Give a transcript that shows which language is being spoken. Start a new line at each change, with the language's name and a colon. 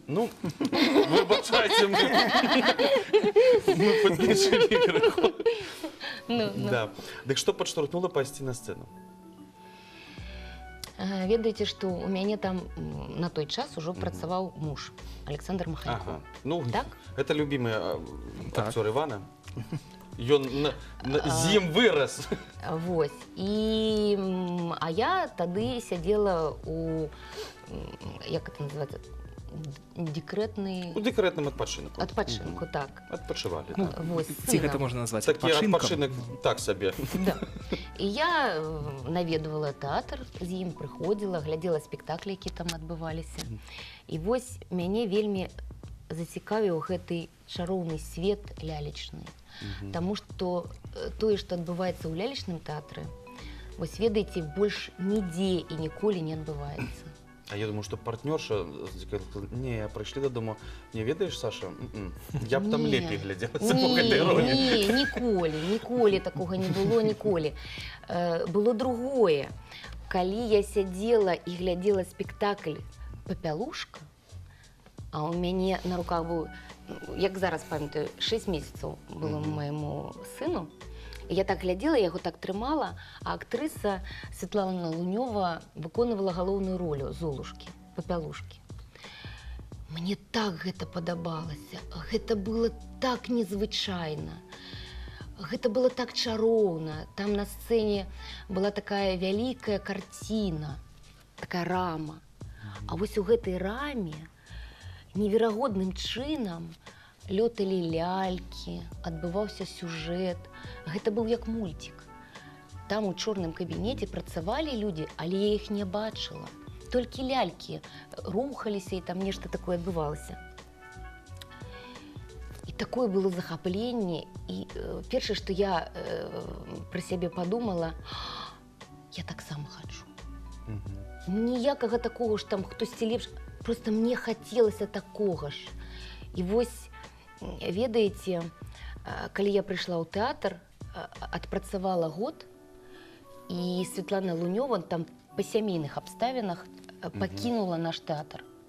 Belarusian: Ну, выбачайце, мы падлічылі крыху. Да. Дык што падштурхнула пайсці на сцэну? Ведаеце, што у мяне там на той час ужо працаваў муж, Александр Маханьков. Ну, Так?
Russian: это любимый актер Ивана.
Belarusian: Ён з ім вырас. Вось. А я тады сядзела у, як
Russian: это
Belarusian: называецца,
Russian: декретный...
Belarusian: У дэкарэтным адпачынку. Адпачынку, так. Адпачывалі. Ну, Вось, ці гэта можна назваць Такі адпачынкам? адпачынак так сабе. Да. І я наведвала тэатр, з ім прыходзіла, глядзела спектаклі, які там адбываліся. І вось мяне вельмі зацікавіў гэты чароўны свет лялечны. Таму што тое, што адбываецца ў лялечным тэатры, вось ведаеце, больш нідзе і ніколі не адбываецца. А я думаю, што партнёрша, не, прыйшлі дадому, не ведаеш, Саша? Я б там лепей глядзелася по гэтай ролі. Не, ніколі такога не было, ніколі. Было другое. Калі я сядзела і глядзела спектакль «Папялушка», а у мяне на руках быў, як зараз памятаю, 6 месяцаў было майму сыну, і я так глядзела, я яго так трымала, а актрыса Светлана Лунёва выконвала галоўную ролю Золушкі, Папялушкі. Мне так гэта падабалася, гэта было так незвычайна, гэта было так чароўна. Там на сцэне была такая вялікая карціна, такая рама. А вось у гэтай раме неверагодным чынам лёталі лялькі, адбываўся сюжэт. Гэта быў як мульцік. Там у чорным кабінеце працавалі людзі, але я іх не бачыла. Толькі лялькі рухаліся, і там нешта такое адбывалася. І такое было захапленне. І першае, што я пра сябе падумала, я таксама хачу. Ніякага такога ж там хтосьці лепш.
Russian: Просто
Belarusian: мне хацелася такога ж. І вось, ведаеце, калі я прыйшла ў тэатр, адпрацавала год, і Светлана Лунёва там па сямейных абставінах пакінула наш тэатр.